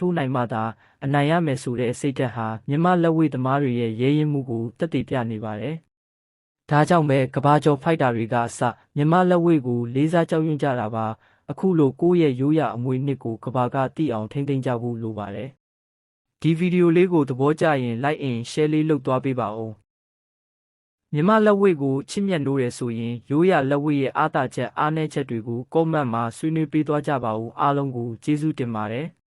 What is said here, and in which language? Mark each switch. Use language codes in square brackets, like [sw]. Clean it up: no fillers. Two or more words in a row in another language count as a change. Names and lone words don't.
[my] ထိုးနိုင်မှသာအနိုင်ရမယ်ဆိုတဲ့စိတ်ဓာတ်ဟာမြန်မာလက်ဝှေ့သမားတွေရဲ့ရဲရင်မှုကိုသက်သေပြနေပါတယ်ဒါကြောင့်ပဲကဘာကျော်ဖိုက်တာတွေကအစမြန်မာလက်ဝှေ့ကိုလေးစားကြောက်ရွံ့ကြတာပါအခုလိုကိုယ့်ရဲ့ရိုးရာအမွေအနှစ်ကိုကဘာကသိအောင်ထိမ့်သိမ်းကြဖို့လိုပါတယ်ဒီဗီဒီယိုလေးကိုသဘောကျရင် [en] like and share [my] လေးလုပ်သွားပေးပါဦးမြန်မာလက်ဝှေ့ကိုချစ်မြတ်နိုးရဆိုရင်ရိုးရာလက်ဝှေ့ရဲ့အားသာချက်အားနည်းချက်တွေကို comment မှာဆွေးနွေးပေးသွားကြပါဦးအားလုံးကိုကျေးဇူးတင်ပါတယ်